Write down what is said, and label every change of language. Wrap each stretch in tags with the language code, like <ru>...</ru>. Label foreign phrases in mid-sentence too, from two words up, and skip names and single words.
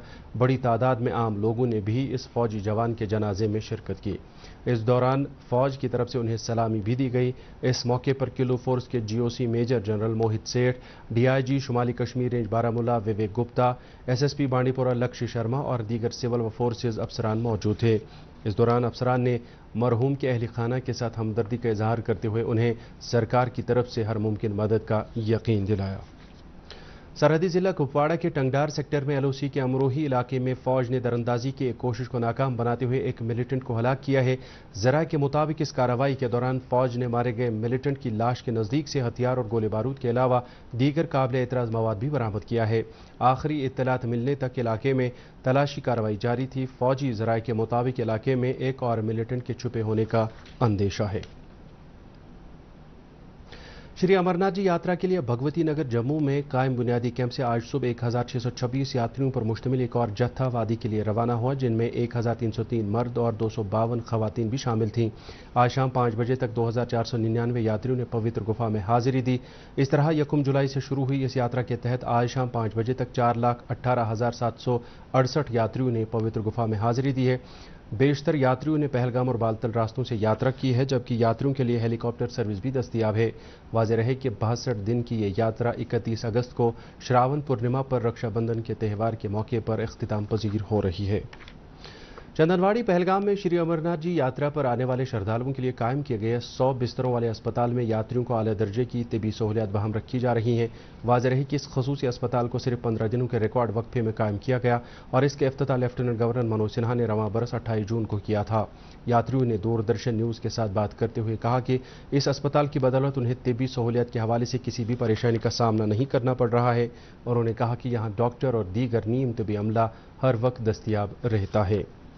<ur>بڑی تعداد میں عام لوگوں نے بھی اس فوجی جوان کے جنازے میں شرکت کی. اس دوران فوج کی طرف سے انہیں سلامی بھی دی گئی. اس موقعے پر کلو فورس کے GOC</ur> <en>major general</en> <ur>موہت سیٹھ، DIG شمالی کشمیر رینج بارہمولہ وویک گپتا، SSP بانڈی پورہ لکشیہ شرما اور دیگر سول و فورسز افسران موجود تھے. اس دوران افسران نے مرحوم کے اہل خانہ کے ساتھ ہمدردی کا اظہار کرتے ہوئے انہیں سرکار کی طرف سے ہر ممکن مدد کا یقین دلایا۔ سرحدی ضلع کپواڑہ کے ٹنگڈار سیکٹر میں LOC کے امروہی علاقے میں فوج نے دراندازی کی ایک کوشش کو ناکام بناتے ہوئے ایک ملیٹنٹ کو ہلاک کیا ہے۔ ذرائع کے مطابق اس کارروائی کے دوران فوج نے مارے گئے ملیٹنٹ کی لاش کے نزدیک سے ہتھیار اور گولے بارود کے علاوہ دیگر قابل اعتراض مواد بھی برآمد کیا ہے۔ آخری اطلاعات ملنے تک علاقے میں تلاشی کارروائی جاری تھی۔ فوجی ذرائع کے مطابق علاقے میں ایک اور ملیٹنٹ کے چھپے ہونے کا اندیشہ ہے۔ شری امرناتھ جی یاترا کے لیے بھگوتی نگر جموں میں قائم بنیادی کیمپ سے آج صبح 1626 یاتریوں پر مشتمل ایک اور جتھا وادی کے لیے روانہ ہوا، جن میں 1303 مرد اور 252 خواتین بھی شامل تھیں۔ آج شام 5 بجے تک 2499 یاتریوں نے پوتر گفا میں حاضری دی۔ اس طرح 1 جولائی سے شروع ہوئی اس یاترا کے تحت آج شام 5 بجے تک 4,18,768 یاتریوں نے پوتر گفا میں حاضری دی ہے۔ بیشتر یاتریوں نے پہلگام اور بالتل راستوں سے یاترا کی ہے، جبکہ یاتریوں کے لیے ہیلی کاپٹر سروس بھی دستیاب ہے۔ واضح رہے کہ 62 دن کی یہ یاترا 31 اگست کو شراون پورنیما پر رکشا بندھن کے تہوار کے موقع پر اختتام پذیر ہو رہی ہے۔ چندنواڑی پہلگام میں شری امرناتھ جی یاترا پر آنے والے شردھالوؤں کے لیے قائم کیے گئے 100 بستروں والے اسپتال میں یاتریوں کو اعلیٰ درجے کی طبی سہولیات بہم رکھی جا رہی ہیں۔ واضح رہی کہ اس خصوصی اسپتال کو صرف 15 دنوں کے ریکارڈ وقفے میں قائم کیا گیا اور اس کے افتتاح لیفٹیننٹ گورنر منوج سنہا نے رواں برس 28 جون کو کیا تھا۔ یاتریوں نے دوردرشن نیوز کے ساتھ بات کرتے ہوئے کہا کہ اس اسپتال کی بدولت انہیں طبی سہولیات کے حوالے سے کسی بھی پریشانی کا سامنا نہیں کرنا پڑ رہا ہے، اور انہوں نے کہا کہ یہاں ڈاکٹر اور دیگر نیم طبی عملہ ہر وقت دستیاب رہتا ہے۔</ur>